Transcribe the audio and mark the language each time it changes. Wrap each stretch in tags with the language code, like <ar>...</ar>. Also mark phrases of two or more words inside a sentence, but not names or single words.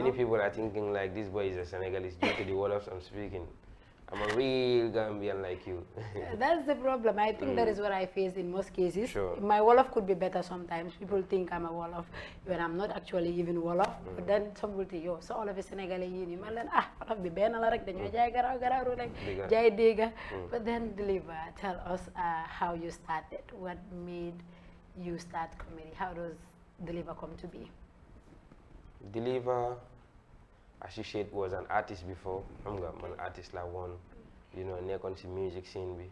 <en>Many people are thinking like this boy is a Senegalese due to the words I'm speaking. I'm a real Gambian like you. That's the problem. I think that is what I face in most cases. Sure. My Wolof could be better sometimes. People think I'm a Wolof when I'm not actually even Wolof. But then some will think, yo, so all of a Senegalese,</en> <wo>Wolof be ben la rek dañu jaay garaw rek jaay dega.</wo> <en>But then Deliver, tell us how you started. What made you start comedy? How does Deliver come to be? Deliver, as you said, was an artist before. I'm an artist like one,</en> <wo>nekon si</wo> <en>music scene be.</en>